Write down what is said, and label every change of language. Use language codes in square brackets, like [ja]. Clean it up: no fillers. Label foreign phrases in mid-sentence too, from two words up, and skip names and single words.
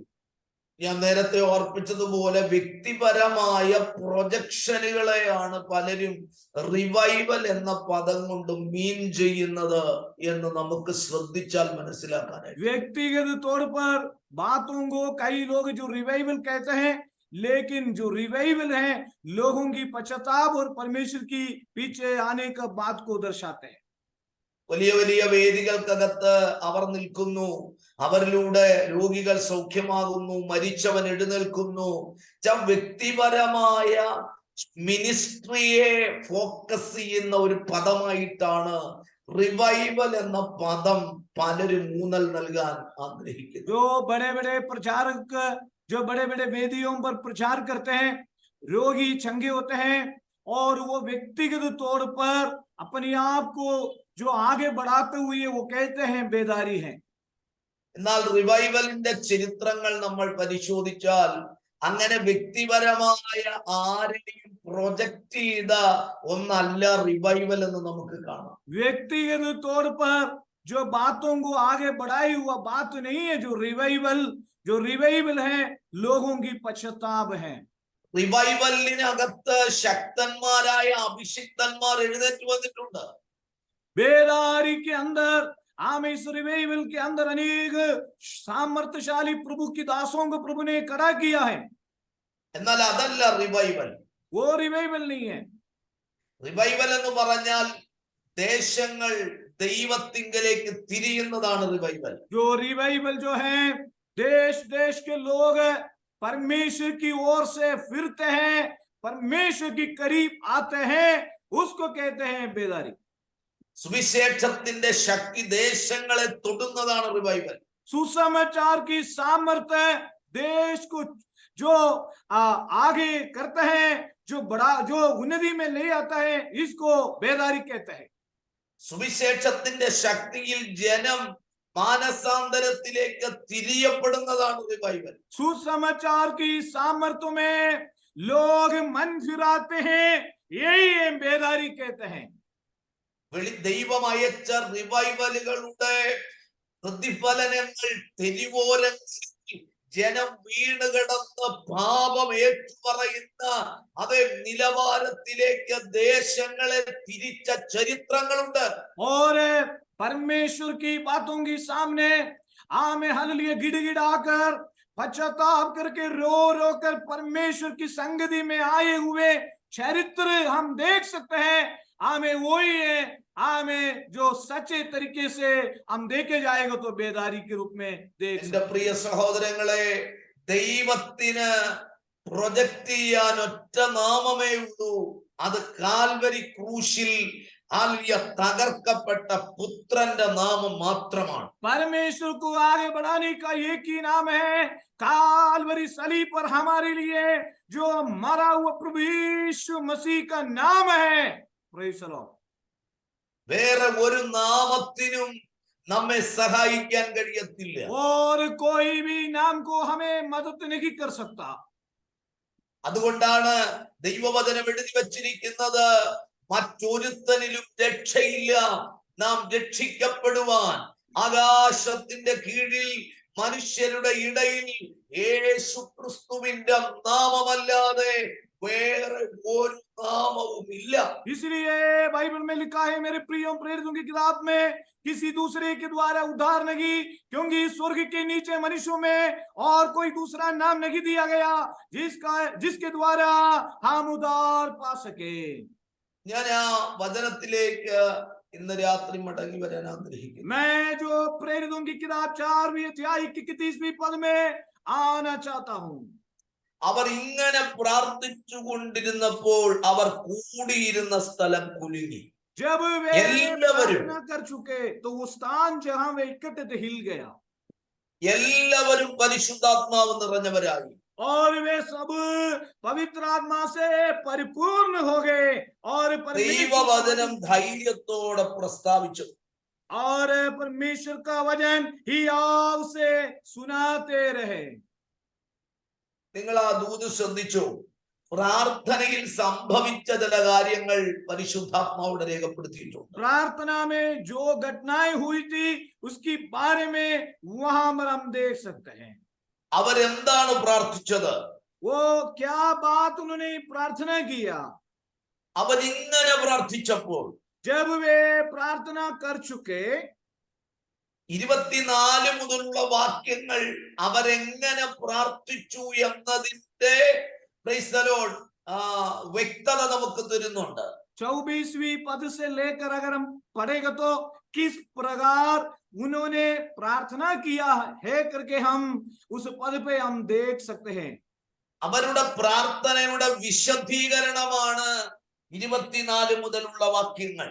[ml] ഞാൻ നേരത്തെ ഓർപ്പിച്ചതുപോലെ വ്യക്തിപരമായ പ്രൊജക്ഷനുകളെയാണ് പലരും റിവൈവൽ എന്ന പദം കൊണ്ട് മീൻ ചെയ്യുന്നത് എന്ന് നമുക്ക് ശ്രദ്ധിച്ചാൽ മനസ്സിലാക്കാനായിട്ട്. [hi] व्यक्तिगत तौर पर बातों को कई लोग जो रिवाइवल कहते हैं, लेकिन जो रिवाइवल है लोगों की पश्चाताप और परमेश्वर की पीछे आने का बात को दर्शाते हैं। [ml] വലിയ വലിയ വേദികൾക്കകത്ത് അവർ നിൽക്കുന്നു, അവരിലൂടെ രോഗികൾ സൗഖ്യമാകുന്നു, മരിച്ചവൻ എഴുന്നേൽക്കുന്നു. വ്യക്തിപരമായ മിനിസ്ട്രിയെ ഫോക്കസ് ചെയ്യുന്ന ഒരു പദമായിട്ടാണ് റിവൈവൽ എന്ന പദം പലരും ഊന്നൽ നൽകാൻ ആഗ്രഹിക്കുന്നു. [hi] जो बड़े बड़े प्रचारक जो बड़े बड़े वेदियों पर प्रचार करते हैं, रोगी चंगे होते हैं और वो व्यक्तिगत तौर पर अपने आप को जो आगे बढ़ाते हुए वो कहते हैं बेदारी है। [ml] എന്നാൽ റിവൈവലിന്റെ ചരിത്രങ്ങൾ നമ്മൾ പരിശോധിച്ചാൽ അങ്ങനെ വ്യക്തിപരമായ ആരെയും പ്രൊജക്ട് ചെയ്ത ഒന്നല്ല റിവൈവൽ എന്ന് നമുക്ക് കാണാം. [hi] व्यक्तिगत तौर पर जो बातों को आगे बढ़ाई हुआ बात नहीं है। जो रिवाइवल है लोगों की पश्चाताप है। [ml] റിവൈവലിനകത്ത് ശക്തന്മാരായ അഭിഷിക്തന്മാർ എഴുന്നേറ്റ് വന്നിട്ടുണ്ട്. [hi] बेदारी के अंदर इस रिवाइवल के अंदर अनेक सामर्थ्यशाली प्रभु की दासों को प्रभु ने खड़ा किया है। [ml] എന്നാൽ അതല്ല റിവൈവൽ. [hi] वो रिवाइवल नहीं है। [ml] റിവൈവൽ എന്ന് പറഞ്ഞാൽ ദേശങ്ങൾ ദൈവത്തിങ്കലേക്ക് തിരിയുന്നതാണ് റിവൈവൽ. [hi] जो रिवाइवल जो है देश देश के लोग परमेश्वर की ओर से फिरते हैं, परमेश्वर के करीब आते हैं, उसको कहते हैं बेदारी। [ml] സുവിശേഷത്തിന്റെ ശക്തി ദേശങ്ങളെ തൊടുന്നതാണ് റിവൈവൽ. [hi] सुसमाचार की सामर्थ्य देश को जो आगे करता है, जो उन्नति में ले आता है, इसको बेदारी कहते हैं। [ml] സുവിശേഷത്തിന്റെ ശക്തിയിൽ ജനം മാനസാന്തരത്തിലേക്ക് തിരിയപ്പെടുന്നതാണ് റിവൈവൽ. [hi] सुसमाचार की सामर्थ्य में लोग मन फिराते हैं, यही बेदारी कहते हैं। [ml] ദൈവം അയച്ച റിവൈവലുകളുടെ പ്രതിഫലനങ്ങൾ തെരുവോരങ്ങളിൽ ജനം വീണുകിടന്ന പാപം ഏറ്റുപറയുന്ന അതേ നിലവാരത്തിലേക്ക് ദേശങ്ങളെ തിരിച്ച ചരിത്രങ്ങളുണ്ട്. [hi] और परमेश्वर की बातों के सामने आमे हालेलुया गिड़गिड़ाकर पश्चाताप करके रो रो कर परमेश्वर की संगति में आए हुए चरित्र हम देख सकते हैं। आमे वही है, आमे जो सच्चे तरीके से हम देखे जाएगा तो बेदारी के रूप में देख [ml] എന്റെ പ്രിയ സഹോദരങ്ങളെ, ദൈവത്തിന് പ്രൊജക്ട് ചെയ്യാൻ ഒറ്റ നാമമേ ഉള്ളൂ. അത് കാൽവരി ക്രൂശിൽ തകർക്കപ്പെട്ട പുത്രന്റെ നാമം മാത്രമാണ്. [hi] परमेश्वर को आगे बढ़ाने का एक ही नाम है, कालवरी सलीब पर हमारे लिए जो मरा हुआ प्रभु यीशु मसीह का नाम है। [en] Praise the Lord. [ml] വേറെ ഒരു നാമത്തിനും നമ്മെ സഹായിക്കാൻ കഴിയത്തില്ല. [hi] और कोई भी नाम को हमें मदद नहीं कर सकता। [ml] അതുകൊണ്ടാണ് ദൈവവചനം എഴുതി വച്ചിരിക്കുന്നത്, മറ്റൊരുത്തനിലും രക്ഷയില്ല, നാം രക്ഷിക്കപ്പെടുവാൻ ആകാശത്തിന്റെ കീഴിൽ മനുഷ്യരുടെ ഇടയിൽ യേശു ക്രിസ്തുവിന്റെ നാമമല്ലാതെ വേറെ ഒരു നാമവും ഇല്ല. [hi] इसलिए बाइबल में लिखा है, मेरे प्रियो प्रेरितों की किताब में, किसी दूसरे के द्वारा उद्धार नहीं, क्योंकि स्वर्ग के नीचे मनुष्यों में और कोई दूसरा नाम नहीं दिया गया जिसके द्वारा हम उद्धार पा सके। [ml] ഞാൻ ആ വചനത്തിലേക്ക് ഇന്ന് രാത്രി മടങ്ങി വരാൻ ആഗ്രഹിക്കുന്നു. [hi] मैं जो प्रेरितों की किताब 4वीं अध्याय की 31वीं पद में आना चाहता हूं। [ml] അവർ ഇങ്ങനെ പ്രാർത്ഥിച്ചു കൊണ്ടിരുന്നപ്പോൾ അവർ കൂടിയിരുന്ന സ്ഥലം കുലുങ്ങി. [hi] जब वे [ml] എല്ലാവരും [hi] प्रार्थना कर चुके तो वो स्थान जहां वे इकट्ठे थे हिल गया [ml] എല്ലാവരും പരിശുദ്ധാത്മാവ് നിറഞ്ഞവരായി. [hi] और वे सब पवित्र आत्मा से परिपूर्ण हो गए और [ml] ദൈവവചനം ധൈര്യത്തോടെ പ്രസ്താവിച്ചു. [hi] और परमेश्वर का वचन ही आव से सुनाते रहे। [ml] നിങ്ങൾ ആ ദൂത് ശ്രദ്ധിച്ചു. പ്രാർത്ഥനയിൽ സംഭവിച്ച ചില കാര്യങ്ങൾ പരിശുദ്ധാത്മാവിടെ രേഖപ്പെടുത്തിയിട്ടുണ്ട്. [hi] प्रार्थना में जो घटनाएं हुई थी उसके बारे में वहां पर हम देख सकते हैं. [ml] അവരെന്താണ് പ്രാർത്ഥിച്ചത്? [hi] वो क्या बात उन्होंने प्रार्थना किया? [ml] അവരിങ്ങനെ പ്രാർത്ഥിച്ചപ്പോൾ [hi] जब वे प्रार्थना कर चुके [ml] 24 മുതലുള്ള വാക്യങ്ങൾ അവരെങ്ങനെ പ്രാർത്ഥിച്ചു എന്നതിന്റെ [en] praise the Lord [ml] വ്യക്തത നമുക്ക് തരുന്നുണ്ട്. [hi] 24वीं पद से लेकर अगर हम पढ़ेगा तो किस प्रकार उन्होंने प्रार्थना किया है करके हम उस पद पे हम देख सकते हैं. [ml] അവരുടെ പ്രാർത്ഥനയുടെ വിശദീകരണമാണ് 24 മുതലുള്ള വാക്യങ്ങൾ.